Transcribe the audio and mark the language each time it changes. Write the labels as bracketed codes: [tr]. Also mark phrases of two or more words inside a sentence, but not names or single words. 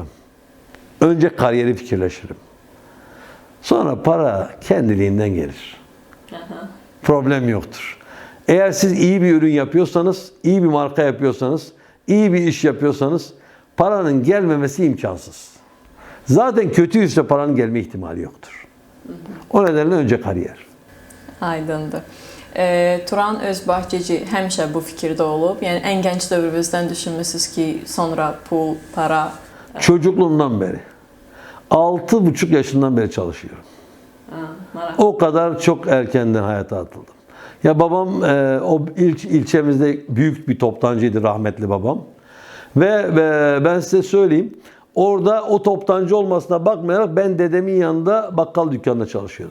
[tr] Önce kariyeri fikirleşirim. Sonra para kendiliğinden gelir. Problem yoktur. Eğer siz iyi bir ürün yapıyorsanız, iyi bir marka yapıyorsanız, iyi bir iş yapıyorsanız paranın gelmemesi imkansız. Zaten kötüyse paranın gelme ihtimali yoktur. O nedenle önce kariyer. [az] Aydındır. Turan Özbahçeci həmişə bu fikirdə olub. Yəni ən gənc dövrünüzdən düşünmüsünüz ki, sonra pul, para. [tr] Çocukluğumdan beri. 6,5 yaşından beri çalışıyorum. O kadar çok erkenden hayata atıldım. Ya babam o ilçemizde büyük bir toptancıydı, rahmetli babam. Ve ben size söyleyeyim, orada o toptancı olmasına bakmayarak ben dedemin yanında bakkal dükkanında çalışıyordum.